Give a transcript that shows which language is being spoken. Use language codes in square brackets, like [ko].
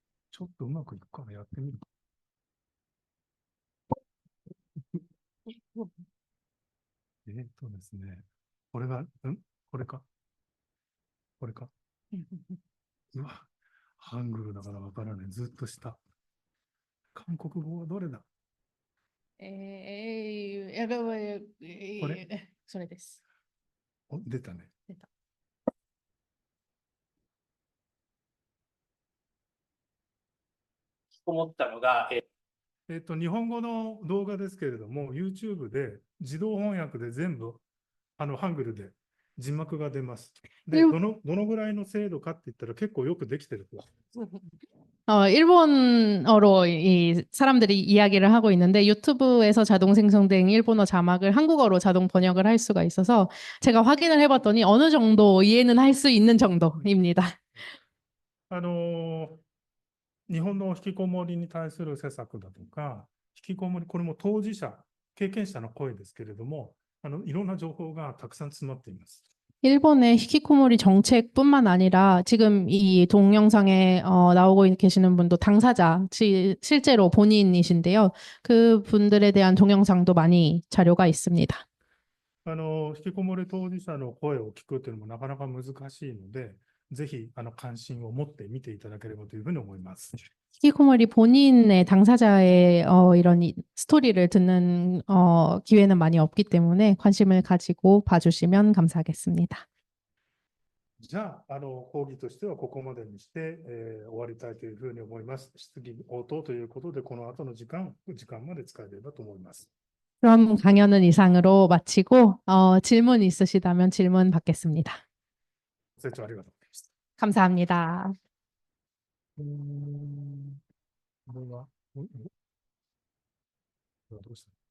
[ja] ちょっとうまくいくかな、やってみる。ですね、これが、これか。これか。うわ、ハングルだからわからない。ずっと下。韓国語はどれだ？これ？それです。お、出たね。出た。思ったのが、日本語の動画ですけれども、YouTube で自動翻訳で全部、ハングルで字幕が出ます。で、どのぐらいの精度かって言ったら結構よくできてると。 [ko] 일본어로 이 사람들이 이야기를 하고 있는데 유튜브에서 자동 생성된 일본어 자막을 한국어로 자동 번역을 할 수가 있어서 제가 확인을 해봤더니 어느 정도 이해는 할 수 있는 정도입니다. [ja] あの日本の引きこもりに対する施策だとか、引きこもり、これも当事者、経験者の声ですけれども、いろんな情報がたくさん詰まっています。 [ko] 일본의 히키코모리 정책뿐만 아니라 지금 이 동영상에 나오고 계시는 분도 당사자, 실제로 본인이신데요. 그 분들에 대한 동영상도 많이 자료가 있습니다. [ja] 引きこもり当事者の声を聞くというのもなかなか難しいので、ぜひ関心を持って見ていただければというふうに思います。 [ko] 히키코모리 본인의 당사자의 이런 스토리를 듣는 기회는 많이 없기 때문에 관심을 가지고 봐주시면 감사하겠습니다. [ja] じゃあ、講義としてはここまでにして、終わりたいというふうに思います。質疑応答ということで、この後の時間まで使えればと思います。 [ko] 그럼 강연은 이상으로 마치고 질문 있으시다면 질문 받겠습니다. [ja] ご清聴ありがとうございました。 [ko] 감사합니다. [ja] これは、これはどうした？